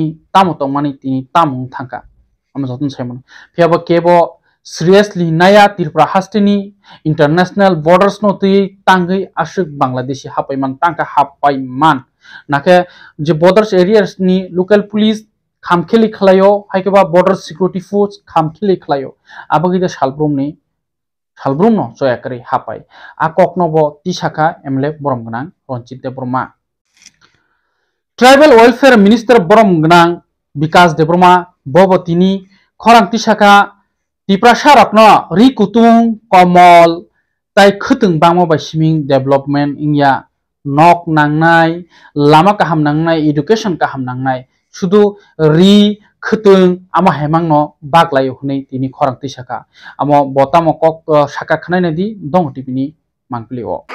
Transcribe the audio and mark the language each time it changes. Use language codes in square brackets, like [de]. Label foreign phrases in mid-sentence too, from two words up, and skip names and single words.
[trp] तामो तंमानि तिनि तामु थांका आम जतन सायमन फेबा केबो सीरियसली नाया त्रिपुरा हास्तिनि [en] international borders [trp] नो ती तांगै आशुक बांग्लादेशी हापायमान तांका हापायमान नाके जे [en] borders areas [trp] नि [en] local police [trp] खामखेलि खलायो हायकेबा [en] border security force [trp] खामखेलि खलायो आबगिदे सालब्रुमनो जयाकरै हापाय आ ककनोबो तिसाका एमले बरमगनां रनजित देब्रमा [en] tribal welfare minister [trp] बरमगनां विकास देब्रमा बबतिनि खरां तिसाका तिप्रासा रत्न रिकुतुं कमल ताई खतुं बांमो बाय सिमिं डेभलपमेंट इंया नक नांनाय लामा काहाम नांनाय एडुकेशन काहाम नांनाय शुधु रि खतुं आमा हेमांनो बागलायो हनै तिनि खरां तिसाका आमो बतामो कक साका खनाय नदि दं टिपिनि मांकलिओ